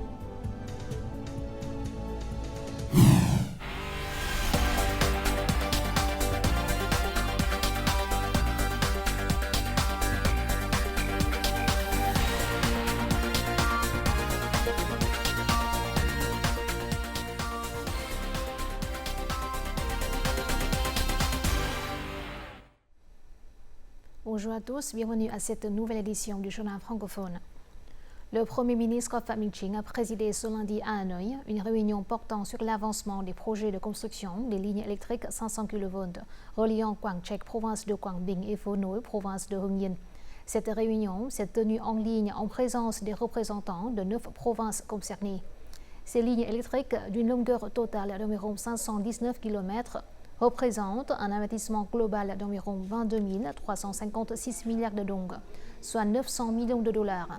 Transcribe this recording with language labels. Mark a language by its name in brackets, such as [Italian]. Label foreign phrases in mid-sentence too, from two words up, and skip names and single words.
[French] Bonjour à tous, bienvenue à cette nouvelle édition du journal francophone. Le Premier ministre Phạm Minh Chính a présidé ce lundi à Hanoï une réunion portant sur l'avancement des projets de construction des lignes électriques 500 kV reliant Quang Trec, province de Quang Binh et Phô Nỗi, province de Hưng Yên. Cette réunion s'est tenue en ligne en présence des représentants de 9 provinces concernées. Ces lignes électriques d'une longueur totale d'environ 519 km représente un investissement global d'environ 22 356 milliards de dong, soit 900 millions de dollars.